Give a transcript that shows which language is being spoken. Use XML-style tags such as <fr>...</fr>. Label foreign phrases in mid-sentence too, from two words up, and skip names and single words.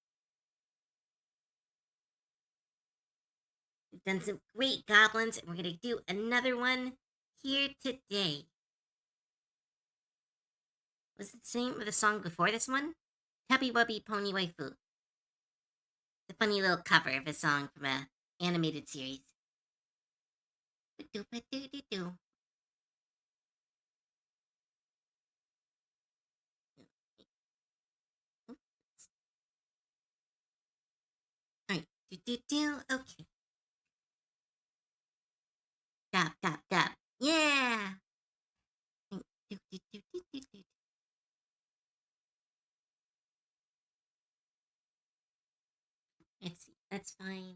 <en>We've done some great goblins, and we're going to do another one here today. Was it the same with the song before this one? Tubby Wubby Pony Waifu. The funny little cover of a song from a animated series. Ba-do-ba-do-do-do. Alright. Do-do-do. Okay. Dab, dab, dab. Yeah! Do-do-do-do-do-do. Let's see. Let's find.</en>